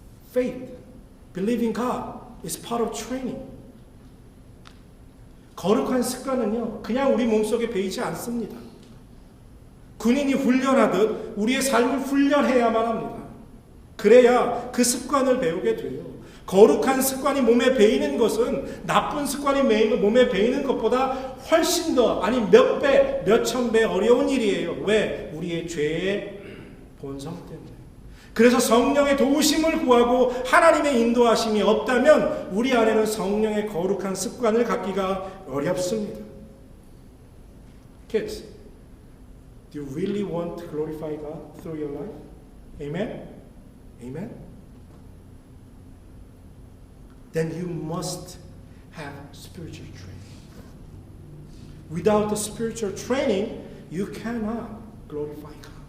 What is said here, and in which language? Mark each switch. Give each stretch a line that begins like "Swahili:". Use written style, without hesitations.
English: Faith, believing God is part of training.
Korean: 거룩한 습관은요, 그냥 우리 몸속에 배이지 않습니다. 군인이 훈련하듯 우리의 삶을 훈련해야만 합니다. 그래야 그 습관을 배우게 돼요. 거룩한 습관이 몸에 배이는 것은 나쁜 습관이 몸에 배이는 것보다 훨씬 더, 아니 몇 배, 몇천 배 어려운 일이에요. 왜? 우리의 죄의 본성 때문에. 그래서 성령의 도우심을 구하고 하나님의 인도하심이 없다면 우리 안에는 성령의 거룩한 습관을 갖기가 어렵습니다.
English: Kids, do you really want to glorify God through your life? Amen? Amen? Then you must have spiritual training. Without the spiritual training, you cannot glorify God.